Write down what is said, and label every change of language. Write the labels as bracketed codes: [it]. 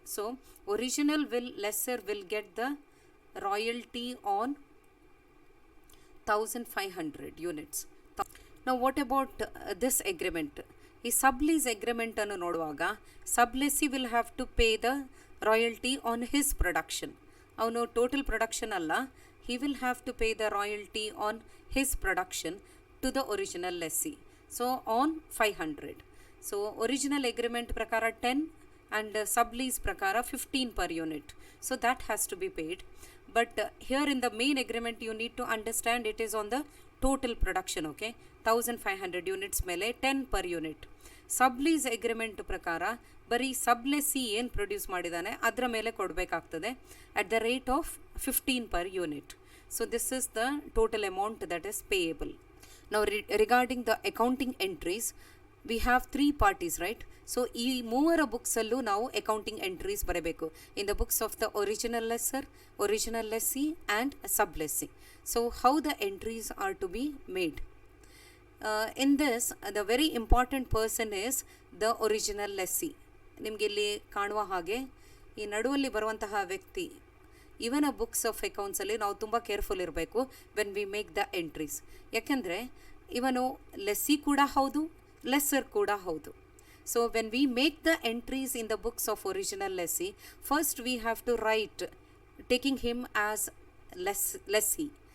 [en] So original lesser will get the royalty on 1500 units. ನಾವು what about this agreement? [kn] ಈ sublease agreement ಅನ್ನು ನೋಡುವಾಗ [en] Sublessee will have to pay the royalty on his production. [kn] ಅವನು total production ಅಲ್ಲ, [en] he will have to pay the royalty on his production to the original lessee. So on 500. So original agreement prakara 10 and sublease prakara 15 per unit. So that has to be paid. But here in the main agreement you need to understand it is on the total production, okay? 1500 units mele 10 per unit. [kn] Sublease agreement ಪ್ರಕಾರ ಬರೀ ಸಬ್ಲೆಸ್ಸಿ ಏನು produce ಮಾಡಿದ್ದಾನೆ ಅದರ ಮೇಲೆ ಕೊಡಬೇಕಾಗ್ತದೆ [en] At the rate of 15 per unit. So this is the total amount that is payable. ನಾವು regarding the accounting entries we have 3 parties, right? So [kn] ಈ ಮೂವರ ಬುಕ್ಸಲ್ಲೂ ನಾವು ಅಕೌಂಟಿಂಗ್ ಎಂಟ್ರೀಸ್ ಬರಬೇಕು [en] In the books of the original lessor, original lessee and sublessee. So how the entries are to be made? In this, the very important person is the original lessee. [kn] ನಿಮಗೆ ಇಲ್ಲಿ ಕಾಣುವ ಹಾಗೆ ಈ ನಡುವಲ್ಲಿ ಬರುವಂತಹ ವ್ಯಕ್ತಿ, ಇವನ ಬುಕ್ಸ್ ಆಫ್ ಅಕೌಂಟ್ಸಲ್ಲಿ ನಾವು ತುಂಬ ಕೇರ್ಫುಲ್ ಇರಬೇಕು [en] When we make the entries. [kn] ಯಾಕೆಂದರೆ ಇವನು ಲೆಸ್ಸಿ ಕೂಡ ಹೌದು, ಲೆಸ್ಸರ್ ಕೂಡ ಹೌದು. [en] So when we make the entries in the books of original lessee, first we have to write taking him as lessee.